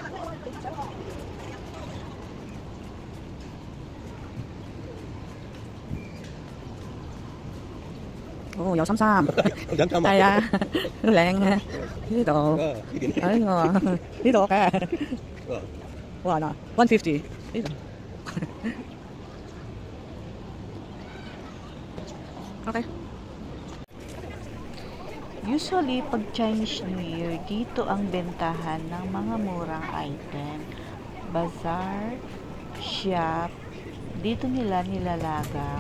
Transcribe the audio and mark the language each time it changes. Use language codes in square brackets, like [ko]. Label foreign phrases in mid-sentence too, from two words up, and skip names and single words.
[yue] Oh,有心心。係啊，靚啊！呢度，哎呀，呢度嘅，哇嗱，150 呢度。Okay. [tl] Usually, pag Chinese New Year, dito ang bentahan ng mga murang item. Bazaar, shop, dito nila nilalagak.